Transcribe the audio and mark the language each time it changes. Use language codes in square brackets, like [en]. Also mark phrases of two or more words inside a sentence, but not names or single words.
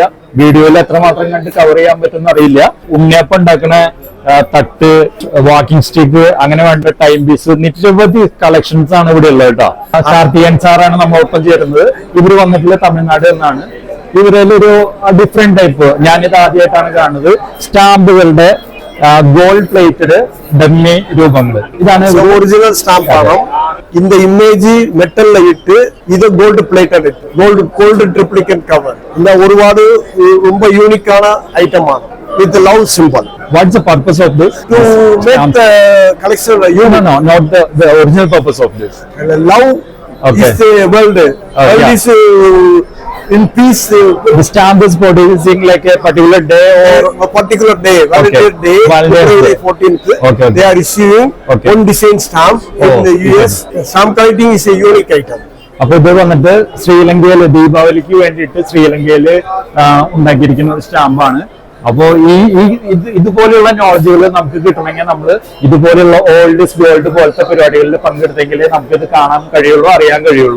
[ml] വീഡിയോയിൽ എത്രമാത്രം കണ്ട് കവർ ചെയ്യാൻ പറ്റുമെന്ന് അറിയില്ല. ഉണ്ണിയപ്പം ഉണ്ടാക്കണ തട്ട്, [en] walking stick, [ml] അങ്ങനെ വേണ്ട [en] time piece, [ml] നിരവധി കളക്ഷൻസ് ആണ് ഇവിടെ ഉള്ളത് കേട്ടോ. കാർത്തികൻ സാറാണ് നമ്മൊപ്പം ചേരുന്നത്. ഇവര് വന്നിട്ടുള്ള തമിഴ്നാട് എന്നാണ്. ഇവരിലൊരു [en] different type, [ml] ഞാനിത് ആദ്യമായിട്ടാണ് കാണുന്നത്, സ്റ്റാമ്പുകളുടെ [en] gold plated [ml] ഡമ്മി രൂപങ്ങൾ. ഇതാണ് [en] original stamp [ml] ആണ്. [ta] இந்த இமேஜ் மெட்டல்ல இட்டு இது [en] gold plated, gold triplicate cover. [ta] இந்த ஒருபாடு ரொம்ப யூனிக்கான ஐட்டம் ആണ്. [en] With the love symbol. What's the purpose of this? To make the collection. No, not the original purpose of this. Love is the world. World is in peace. The stamp is producing like a particular day or a particular day. Valentine's Day, February 14th. They are issuing one design stamp in the US. Stamp collecting is a unique item. [ml] അപ്പൊ ഇത് വന്നിട്ട് ശ്രീലങ്കയില് ദീപാവലിക്ക് വേണ്ടിയിട്ട് ശ്രീലങ്കയില് ഉണ്ടാക്കിയിരിക്കുന്ന ഒരു സ്റ്റാമ്പാണ്. അപ്പോ ഇതുപോലെയുള്ള നോളജുകൾ നമുക്ക് കിട്ടണമെങ്കിൽ നമ്മൾ ഇതുപോലെയുള്ള ഓൾഡ് ഇസ് ഗോൾഡ് പോലത്തെ പരിപാടികളിൽ പങ്കെടുത്തെങ്കിലേ നമുക്ക് ഇത് കാണാൻ കഴിയുള്ളൂ, അറിയാൻ കഴിയുള്ളൂ.